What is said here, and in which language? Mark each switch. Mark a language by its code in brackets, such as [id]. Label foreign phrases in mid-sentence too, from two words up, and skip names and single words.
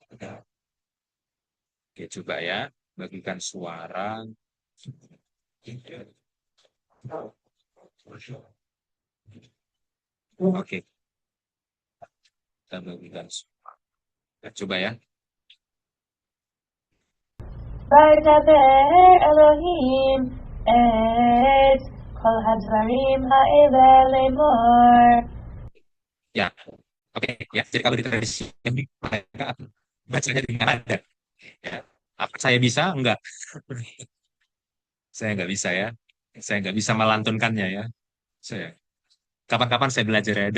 [id] Oke, coba ya. Bagikan suara. Oke. Kita bagikan suara. Nah, coba ya. [he] וידבר אלוהים את כל הדברים האלה לאמור. [id] Ya, oke ya. Jadi kalau di tradisi Yahudi, mereka bacanya dengan nada. Ya. Apa saya bisa? Enggak. Saya nggak bisa ya. Saya nggak bisa melantunkannya ya. Saya kapan-kapan saya belajar ya.